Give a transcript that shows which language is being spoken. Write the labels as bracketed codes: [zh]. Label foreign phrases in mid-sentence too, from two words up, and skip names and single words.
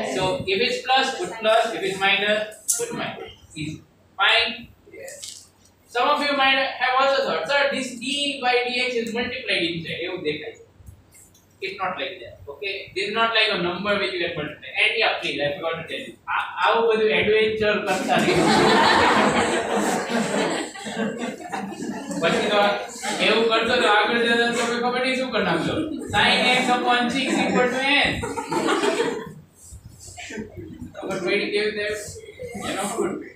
[en] So if it's plus, put plus. If it's minus, put minus. Easy. Fine. Some of you might have also thought, sir, this d by dx is multiplied inside. It's not like that. Okay? This is not like a number which you can multiply. And yeah, please, I forgot to tell you. How was your adventure [hi] करता है? [gu] પછી તો એવું કરતો તો આગળ જતા તમે ખબર નહીં શું કરી નાખશો. [en] sin x upon 6 equal to n. But wait, give them, good.